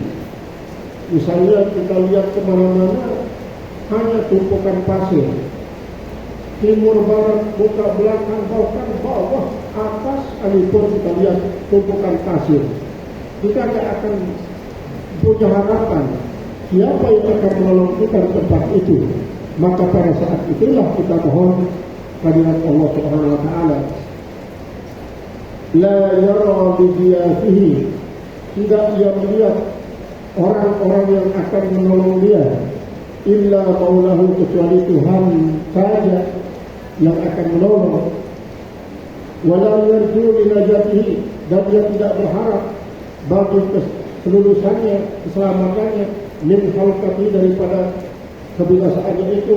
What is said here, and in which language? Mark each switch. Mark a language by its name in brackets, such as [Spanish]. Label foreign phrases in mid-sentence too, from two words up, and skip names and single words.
[Indonesian] Misalnya kita lihat kemana-mana hanya tumpukan pasir, timur barat, buka belakang, bahkan bawah, atas, sekalipun kita lihat tumpukan pasir, kita tidak akan punya harapan siapa yang akan menolong kita di tempat itu. Maka pada saat itulah kita mohon kehadirat Allah [Arabic] سبحانه وتعالى. لا يرى بضيافته, [Indonesian] tidak dia melihat orang-orang yang akan menolong dia, [Arabic] إلا مولاه, [Indonesian] kecuali Tuhan saja yang akan menolong. [Arabic] ولا يرجو لنجاته, [Indonesian] dan dia tidak berharap bagi kelulusannya, keselamatannya, [Arabic] من هلكته, [Indonesian] daripada kebinasaannya itu.